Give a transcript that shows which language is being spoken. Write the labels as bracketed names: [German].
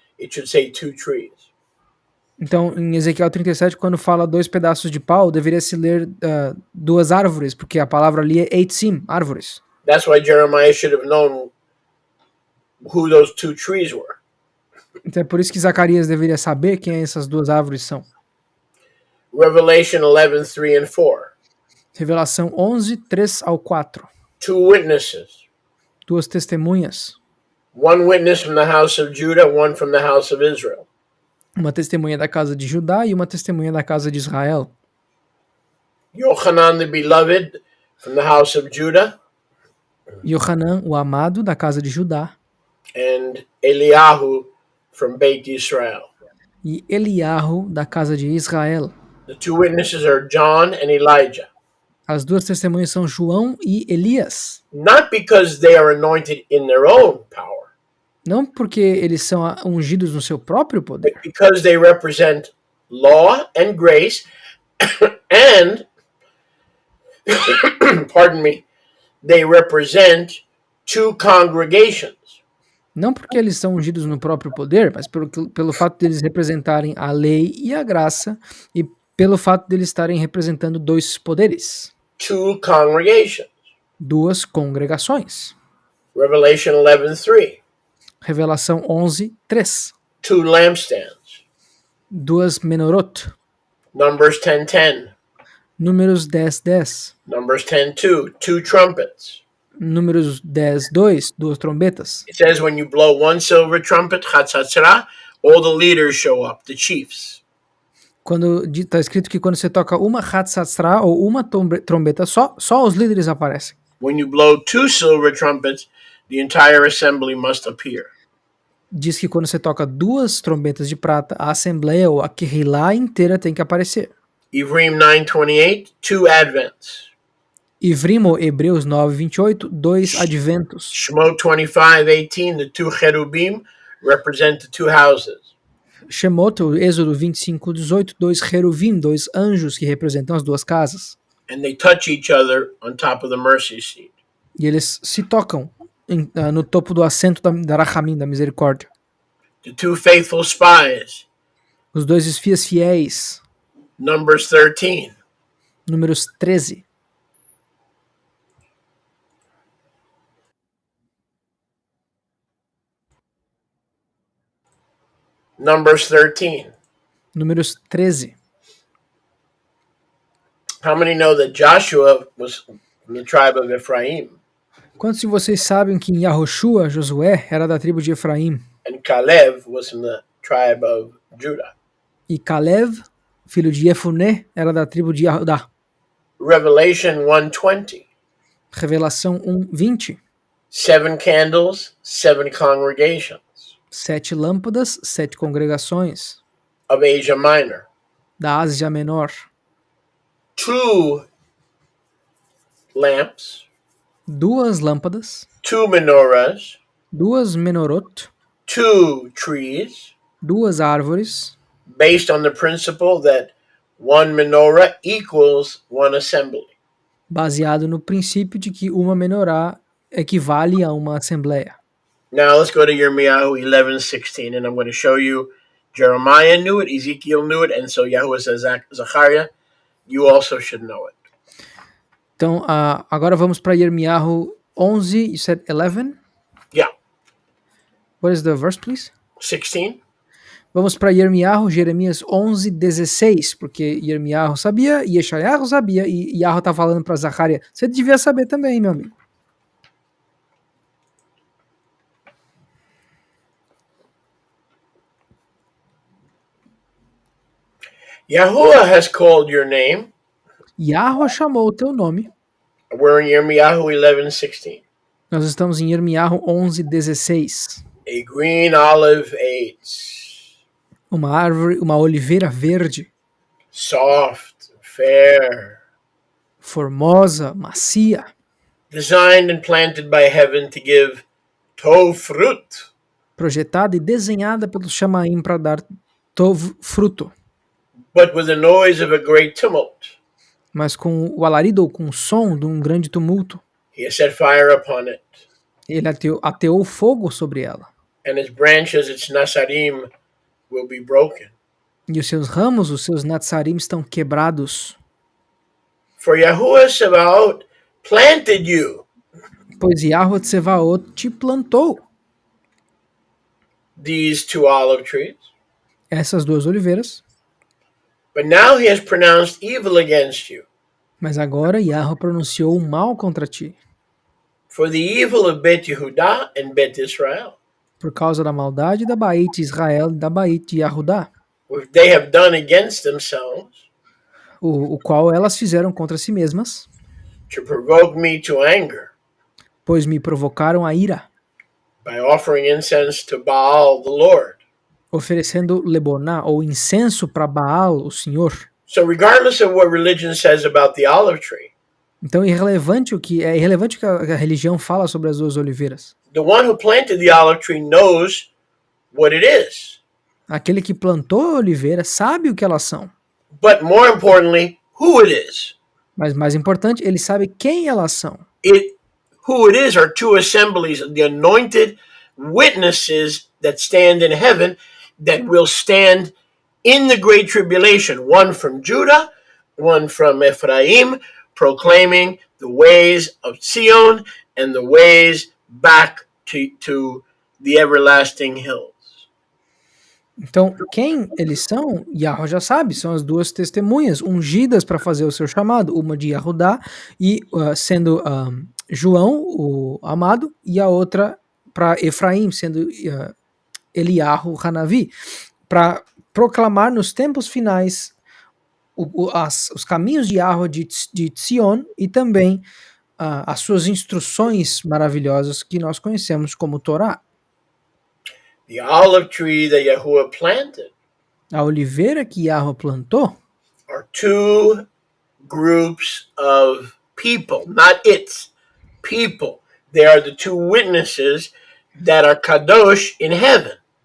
[English] It should say two trees. [Portuguese] Então, em Ezequiel 37, quando fala dois pedaços de pau, deveria se ler duas árvores, porque a palavra ali é eitzim, árvores. [English] That's why Jeremiah should have known who those two trees were. [Portuguese] Então é por isso que Zacarias deveria saber quem essas duas árvores são. [English] Revelation 11, 3 and 4. [Portuguese] Revelação 11, 3 ao 4. [English] Two witnesses. [Portuguese] Duas testemunhas. [English] One witness from the house of Judah, one from the house of Israel. [Portuguese] Uma testemunha da casa de Judá e uma testemunha da casa de Israel. [English] Yochanan the beloved from the house of Judah. [Portuguese] Yohanan, o amado, da casa de Judá. [English] And Eliyahu from Beit Israel. [Portuguese] E Eliahu, da casa de Israel. [English] The two witnesses are John and Elijah. [Portuguese] As duas testemunhas são João e Elias. [English] Not because they are anointed in their own power. [Portuguese] Não porque eles são ungidos no seu próprio poder, [English] but because they represent law and grace and pardon me, they represent two congregations. [Portuguese] não porque eles são ungidos no próprio poder, mas pelo fato de eles representarem a lei e a graça, e pelo fato de eles estarem representando dois poderes. [English] Two congregations. [Portuguese] Duas congregações. [English] Revelation 11:3. [Portuguese] Revelação 11, 3. [English] Two lampstands. [Portuguese] Duas menorot. [English] Numbers 10:10. [Portuguese] Números 10, 10. [English] Numbers 10:2. Two trumpets. [Portuguese] Números 10, 2. Duas trombetas. [English] It says when you blow one silver trumpet, chatzatzra, all the leaders show up, the chiefs. [Portuguese] Quando está escrito que quando você toca uma hatzatsra ou uma trombeta só os líderes aparecem. [English] When you blow two silver trumpets, the entire assembly must appear. [Portuguese] Diz que quando você toca duas trombetas de prata, a assembleia ou a Kehilá inteira tem que aparecer. [English] Ivrim 9:28, two advents. [Portuguese] Ivrim, ou Hebreus 9:28, dois adventos. [English] Shemot 25:18, the two cherubim represent the two houses. [Portuguese] Shemot, o Êxodo 25:18, dois cheruvim, dois anjos que representam as duas casas. [English] And they touch each other on top of the mercy seat. [Portuguese] E eles se tocam no topo do assento da Rachamim, da misericórdia. [English] The two faithful spies. [Portuguese] Os dois espias fiéis. [English] Numbers 13. [Portuguese] Números 13. [English] Numbers 13. [Portuguese] Números 13. [English] How many know that Joshua was from the tribe of Ephraim? [Portuguese] Quantos de vocês sabem que em Yahoshua, Josué, era da tribo de Efraim? [English] And Caleb was from the tribe of Judah. [Portuguese] E Caleb, filho de Jefuné, era da tribo de Judá. [English] Revelation 1:20. [Portuguese] Revelação 1:20. [English] 7 candles, 7 congregations [Portuguese] 7 lâmpadas, 7 congregações. [English] of Asia Minor. [Portuguese] Da Ásia Menor. [English] 2 lamps, [Portuguese] 2 lâmpadas. [English] 2 menorahs, [Portuguese] 2 menorot. [English] 2 trees, [Portuguese] 2 árvores. [English] based on the principle that one menorah equals one assembly. [Portuguese] Baseado no princípio de que uma menorá equivale a uma assembleia. [English] Now let's go to Yirmiyahu 11:16, and I'm going to show you Jeremiah knew it, Ezekiel knew it, and so Yahuwah says, Zachariah, you also should know it. [Portuguese] Então, agora vamos para Yirmiyahu 11, [English] you said 11? Yeah. What is the verse, please? 16. [Portuguese] Vamos para Jeremias 11, 16, porque Yirmiyahu sabia, e Yeshayahu sabia, e Yahu está falando para Zacarias. Você devia saber também, meu amigo. [English] Yahuwah has called your name. [Portuguese] Yahu chamou o teu nome. [English] We're in Yirmiyahu 11:16. [Portuguese] Nós estamos em Yirmiyahu 11, 16. [English] A green olive age, [Portuguese] Uma árvore, uma oliveira verde, [English] soft, fair, [Portuguese] formosa, macia, [English] designed and planted by heaven to give tov fruit, [Portuguese] projetada e desenhada pelo Shamaim para dar tov fruto, [English] but with the noise of a great tumult. [Portuguese] mas com o alarido ou com o som de um grande tumulto. [English] He has set fire upon it, [Portuguese] Ele ateou fogo sobre ela. [English] and its branches, its nasarim, will be broken. [Portuguese] E os seus ramos, os seus natsarim estão quebrados. [English] For Yahuwah Sabaoth planted you, [Portuguese] Pois Yahweh Tsevaot te plantou. [English] these two olive trees, [Portuguese] Essas duas oliveiras. [English] but now he has pronounced evil against you. [Portuguese] Mas agora Yahweh pronunciou o mal contra ti. [English] For the evil of Bet Yehudah and Bet Israel, [Portuguese] Por causa da maldade da Baít Israel e da Baít Yahudá. [English] which they have done against themselves, [Portuguese] O qual elas fizeram contra si mesmas. [English] to provoke me to anger, [Portuguese] Pois me provocaram a ira. [English] by offering incense to Baal the Lord. [Portuguese] Oferecendo leboná ou incenso para Baal, o Senhor. [English] So regardless of what religion says about the olive tree, [Portuguese] Então irrelevante o que a religião fala sobre as duas oliveiras. [English] the one who planted the olive tree knows what it is. [Portuguese] Aquele que plantou a oliveira sabe o que elas são. [English] But more importantly, who it is. [Portuguese] Mas mais importante, ele sabe quem elas são. [English] Who it is are two assemblies, the anointed witnesses that stand in heaven, that will stand in the great tribulation, one from Judah, one from Ephraim, proclaiming the ways of Zion and the ways back to the everlasting hills. [Portuguese] Então, quem eles são, Yahweh já sabe, são as duas testemunhas ungidas para fazer o seu chamado, uma de Yahudá, e sendo João, o amado, e a outra para Efraim, sendo Eliyahu Hanavi, para proclamar nos tempos finais os caminhos de Yahweh de Tzion e também as suas instruções maravilhosas que nós conhecemos como Torá. [English] The olive tree that Yahuwah planted [Portuguese] A oliveira que Yahweh plantou [English] are two groups of people, not its people. They are the two witnesses that are kadosh in heaven.